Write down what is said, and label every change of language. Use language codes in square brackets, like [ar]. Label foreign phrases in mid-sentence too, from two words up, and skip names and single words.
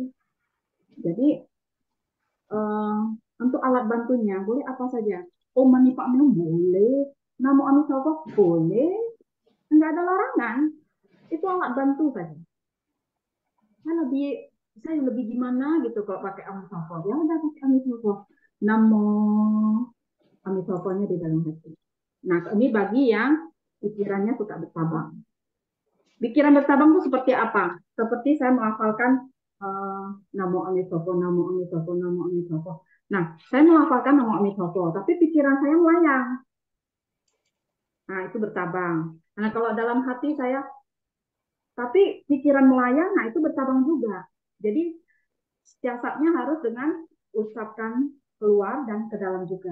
[id] Jadi eh, untuk alat bantunya boleh apa saja. [sa] Om mani padme [id] boleh, [zh] namo amisoko [id] boleh, enggak ada larangan. Itu alat bantu saja. Saya lebih saya lebih gimana gitu kalau pakai amisoko. Ya udah pakai amisoko. Namo amisokonya di dalam hati. Nah, ini bagi yang pikirannya suka bertabang. Pikiran bertabang itu seperti apa? Seperti saya melafalkan [zh] namo amisoko, namo amisoko, namo amisoko. [id] Nah, saya melafalkan [zh] namo amisoko, [id] tapi pikiran saya melayang. Nah, itu bertabang. Nah, kalau dalam hati saya, tapi pikiran melayang, nah itu bertabang juga. Jadi, siasatnya harus dengan ucapkan keluar dan ke dalam juga.